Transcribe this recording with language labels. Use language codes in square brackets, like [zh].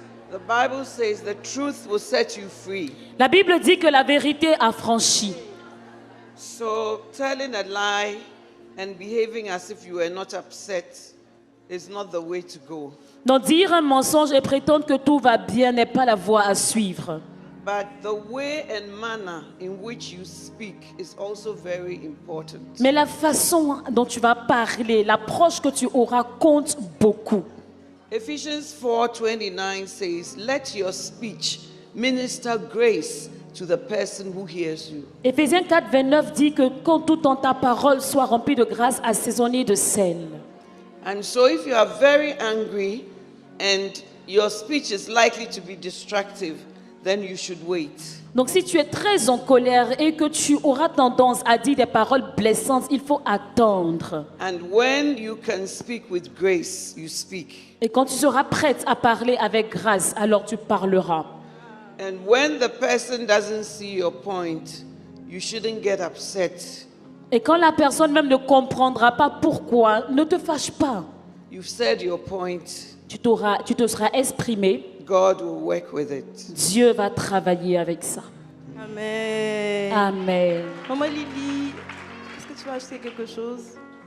[en] the Bible says the truth will set you free. [fr] la Bible dit que la vérité affranchit. [en] So telling a lie and behaving as if you were not upset is not the way to go. [fr] Donc dire un mensonge et prétendre que tout va bien n'est pas la voie à suivre. [en] But the way and manner in which you speak is also very important. [fr] Mais la façon dont tu vas parler, l'approche que tu auras compte beaucoup. [en] Ephesians 4:29 says, "Let your speech minister grace to the person who hears you." [fr] Éphésiens 4, 29 dit que quand tout dans ta parole soit rempli de grâce assaisonnée de sel. [en] And so if you are very angry and your speech is likely to be destructive, then you should wait. [fr] Donc si tu es très en colère et que tu auras tendance à dire des paroles blessantes, il faut attendre. [en] And when you can speak with grace, you speak. [fr] Et quand tu seras prête à parler avec grâce, alors tu parleras. [en] And when the person doesn't see your point, you shouldn't get upset. [fr] Et quand la personne même ne comprendra pas pourquoi, ne te fâche pas. [en] You've said your point. [fr] Tu te seras exprimé. [en] God will work with it. [fr] Dieu va travailler avec ça. [en] Amen. [fr] Amen. Maman Lily, est-ce que tu vas acheter quelque chose?